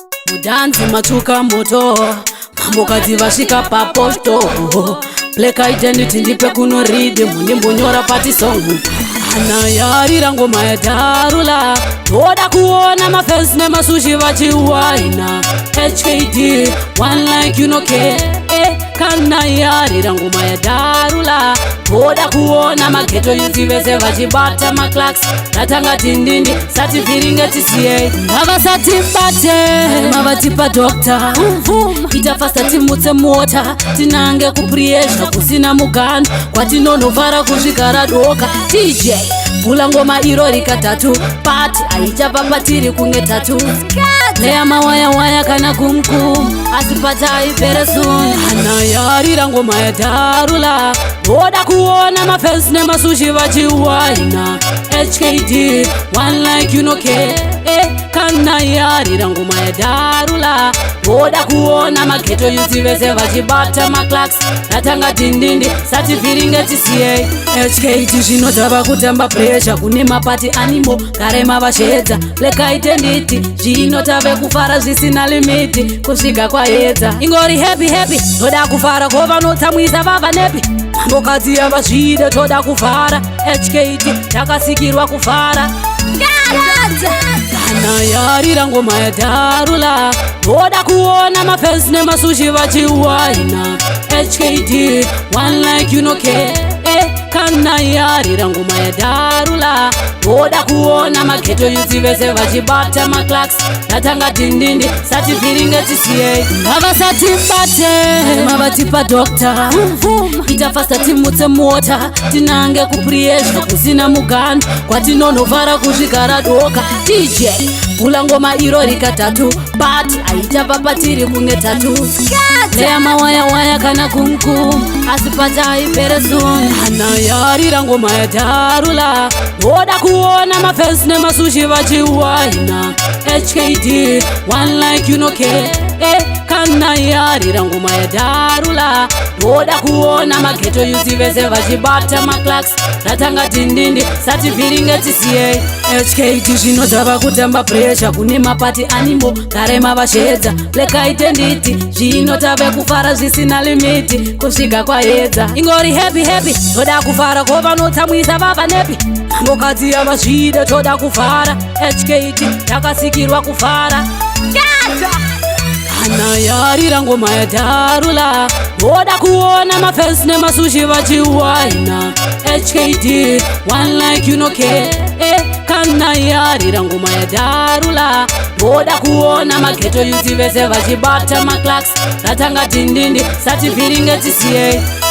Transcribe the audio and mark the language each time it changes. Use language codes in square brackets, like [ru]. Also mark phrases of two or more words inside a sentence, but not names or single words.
[sn] Mudanzi matuka moto, mambokadzi vasvika papoto. [en] Black identity [sn] ndipe kuno rhythm, ndimbonyora [en] party song. [sn] Ana yarira ngoma ya Darula, toda kuona mafans nemasushi vachiwaina. [en] H K D, one like you no care. [sn] Eh, kana yarira ngoma ya Darula, toda kuona mageto youth vese vachibata maclacks. Ratanga tindindi, sati viringe T C A. Ngavasatibate, mavatipa doctor. Ita fasta timutse mota, tinange kupriesha kusina muganu. Kwatinonovhara kusvika radoka. T J, bula ngoma iro rikatatu, but aichapapatiri kunge tatu. Leya mawaya waya kana kumkum, asi pata ipere soon. Ana yarira ngoma ya Darula, voda kuona mafans nemasushi vachiwaina. [en] H K D, one like you no care. [sn] Eh, kana yarira ngoma ya Darula, voda kuona mageto youth vese vachibata maclacks. Ratanga tindindi, sati viringe T C A. H K D zvinotava kutamba pressure kune mapati animo, kare mavashedza. [en] Black identity, [sn] zvinotave kufara zvisina limiti, kusvika kwaedza. Ingori [en] happy, happy, [sn] toda kufara, kovanotsamwisa vava nepi. Mambokadzi yava zvide, toda kufara. H K D, takasikirwa kufara. Kana yarira ngoma ya Darula, toda kuona mafans nemasushi vachiwaina. [en] H K D, one like you no care. [sn] Eh, kana yarira ngoma ya Darula, toda kuona mageto youth vese vachibata maclacks. Ratanga tindindi, sati viringe T C A. Ngavasatibate, mavatipa doctor. Ita fasta timutse mota, tinange kupriesha kusina muganu. Kwatinonovhara kusvika radoka. T J, bula ngoma iro rikatatu, but aichapapatiri kunge tatu. Leya mawaya waya kana kumkum, asi pata ipere soon. Ana yarira ngoma ya Darula, voda kuona mafans nemasushi vachiwaina. [en] H K D, one like you no care. [sn] Eh, kana yarira ngoma ya Darula, voda kuona mageto youth vese vachibata maclacks. Ratanga tindindi, sati viringe T C A. H K D zvinotava kutamba pressure kune mapati animo, kare mavashedza. [en] Black identity, [sn] zvinotave kufara zvisina limiti, kusvika kwaedza. Ingori [en] happy, happy, [sn] toda kufara, kovanotsamwisa vava nepi. Mambokadzi yava zvide, toda kufara. H K D, takasikirwa kufara. Kana yarira ngoma ya Darula, voda kuona mafans nemasushi vachiwaina. [en] H K D, one like you no care. [sn] Eh, kana yarira ngoma ya Darula, voda kuona mageto youth vese vachibata maclacks. Ratanga tindindi, sati viringe T C A.